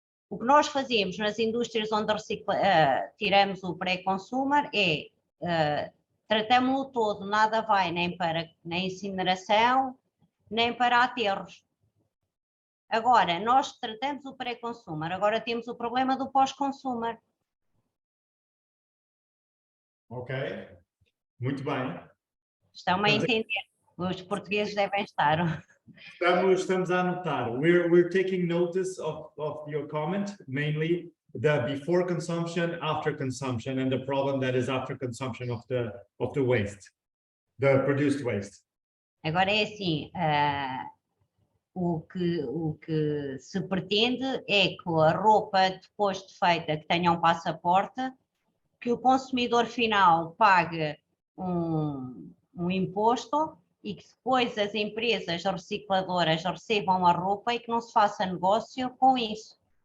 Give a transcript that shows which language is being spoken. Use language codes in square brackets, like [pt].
[pt] O que nós fazemos nas indústrias onde tiramos o pré-consumer é tratamos-o todo, nada vai nem para a incineração, nem para aterros. Agora, nós tratamos o pré-consumer, agora temos o problema do pós-consumer. Ok, muito bem. Estão-me a entender? Os portugueses devem estar. Estamos a anotar. [en] We're taking notice of your comment, mainly the before consumption, after consumption, and the problem that is after consumption of the waste, the produced waste. [pt] Agora é assim, o que se pretende é que a roupa depois de feita que tenha um passaporte, que o consumidor final pague um imposto e que depois as empresas recicladoras recebam a roupa e que não se faça negócio com isso.